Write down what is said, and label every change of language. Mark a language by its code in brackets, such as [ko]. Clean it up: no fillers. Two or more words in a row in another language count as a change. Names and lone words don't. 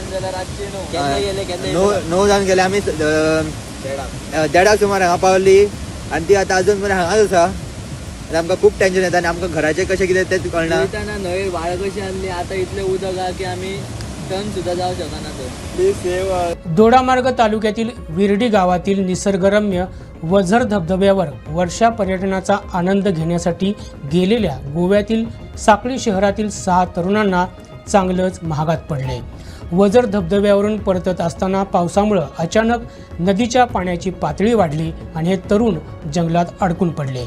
[kok] 9 जावन गेले. आमी 1:30 सुमार हांगा पावली आनी ती आतां अजून मेरेन हांगाच आसा. आनी आमकां खूब टेन्शन येता आनी आमकां घराचें कशें कितें तें कळना. न्हंयेर व्हाळ कशी आसली, आतां इतलें उदक आहा की आमी टर्न सुद्दां जावं शकना थंय. [en] Please save. [mr] दोडामार्ग तालुक्यातील विर्डी गावातील निसर्गरम्य वझर धबधब्यावर वर्षा पर्यटनाचा आनंद घेण्यासाठी गेलेल्या गोव्यातील साक्री शहरातील 6 तरुणांना चांगलंच महागात पडले. वझर धबधब्यावरून परतत असताना पावसामुळे अचानक नदीच्या पाण्याची पातळी वाढली आणि हे तरुण जंगलात अडकून पडले.